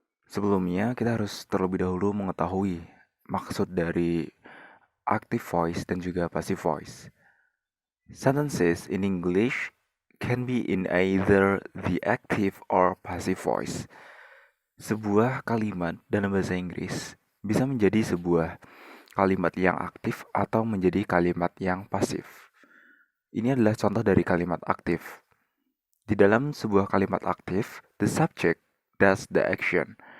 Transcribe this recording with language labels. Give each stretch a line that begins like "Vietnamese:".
Indonesian: Sebelumnya kita harus terlebih dahulu mengetahui maksud dari active voice dan juga passive voice.
English: Sentences in English can be in either the active or passive voice.
Indonesian: Sebuah kalimat dalam bahasa Inggris bisa menjadi sebuah kalimat yang aktif atau menjadi kalimat yang pasif. Ini adalah contoh dari kalimat aktif. Di dalam sebuah kalimat aktif,
English: the subject does the action.